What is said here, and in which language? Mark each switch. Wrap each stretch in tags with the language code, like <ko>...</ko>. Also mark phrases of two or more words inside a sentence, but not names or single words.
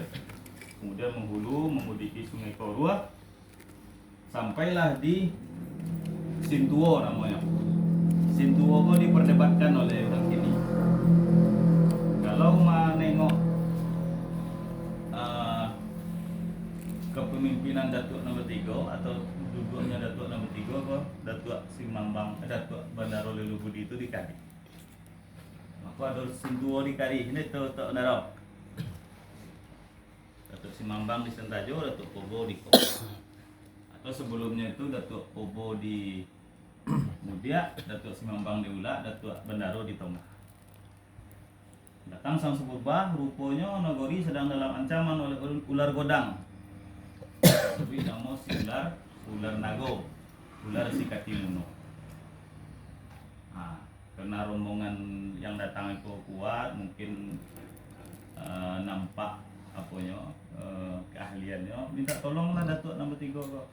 <id>Kemudian menghulu memudiki Sungai Korua sampailah di Sintuo namanya. Sintuo kok diperdebatkan oleh orang kini. Kalau menengok kepemimpinan Datuk nomor 3 atau duduknya Datuk nomor 3 kok Datuk Simambang, Datuk Bandaro Lelubudi itu di Kari. Maka ada Sintuo di Kari. Ini tuh naro. Datuk Simambang di Sentajo, Datuk Pobo di Kopo. Atau sebelumnya itu Datuk Pobo di Mudia, Datuk Simambang di Ula, Datuk Bandaro di Tonga. Datang Sang Sapurba, rupanya Nagori sedang dalam ancaman oleh ular godang. Tapi nama si ular nago, ular si Katimuno. Nah, karena rombongan yang datang itu kuat, mungkin nampak keahliannya, minta tolonglah Datuk nomor 3 kok.</id>